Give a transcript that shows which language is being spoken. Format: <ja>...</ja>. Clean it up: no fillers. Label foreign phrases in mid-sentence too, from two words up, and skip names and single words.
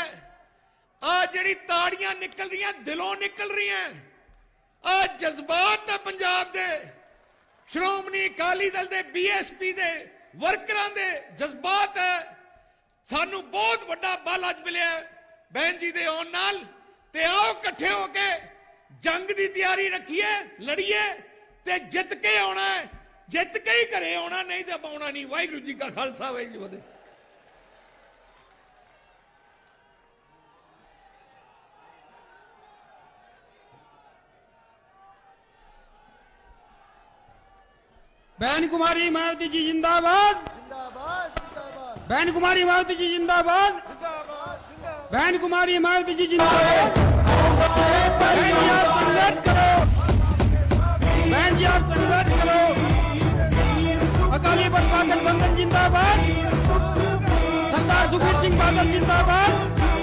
<pa>ਆ ਜਿਹੜੀ ਤਾੜੀਆਂ ਨਿਕਲ ਰਹੀਆਂ, ਦਿਲੋਂ ਨਿਕਲ ਰਹੀਆਂ, ਆ ਜਜ਼ਬਾਤ ਹੈ ਪੰਜਾਬ ਦੇ, ਸ਼੍ਰੋਮਣੀ ਅਕਾਲੀ ਦਲ ਦੇ, ਬੀਐਸਪੀ ਦੇ ਵਰਕਰਾਂ ਦੇ ਜਜ਼ਬਾਤ ਹੈ। ਸਾਨੂੰ ਬਹੁਤ ਵੱਡਾ ਬਲ ਅੱਜ ਮਿਲਿਆ ਬਹਿਨ ਜੀ ਦੇ ਆਉਣ ਨਾਲ। ਤੇ ਆਓ ਇਕੱਠੇ ਹੋ ਕੇ ਜੰਗ ਦੀ ਤਿਆਰੀ ਰੱਖੀਏ, ਲੜੀਏ ਤੇ ਜਿੱਤ ਕੇ ਆਉਣਾ ਹੈ। ਜਿੱਤ ਕੇ ਹੀ ਘਰੇ ਆਉਣਾ, ਨਹੀਂ ਤੇ ਪਾਉਣਾ ਨਹੀਂ। ਵਾਹਿਗੁਰੂ ਜੀ ਕਾ ਖਾਲਸਾ, ਵਾਹਿਗੁਰੂ ਜੀ ਕੀ ਫਤਿਹ।</pa> <hi>बहन कुमारी मायावती जी जिंदाबाद, जिंदाबाद जिंदाबाद बहन कुमारी मायावती जी जिंदाबाद, जिंदाबाद जिंदाबाद बहन कुमारी मायावती जी जिंदाबाद। बहन जी आप संघर्ष करो, बहन जी आप संघर्ष करो। अकाली दल गठबंधन जिंदाबाद, सरदार सुखबीर सिंह बादल जिंदाबाद।</hi>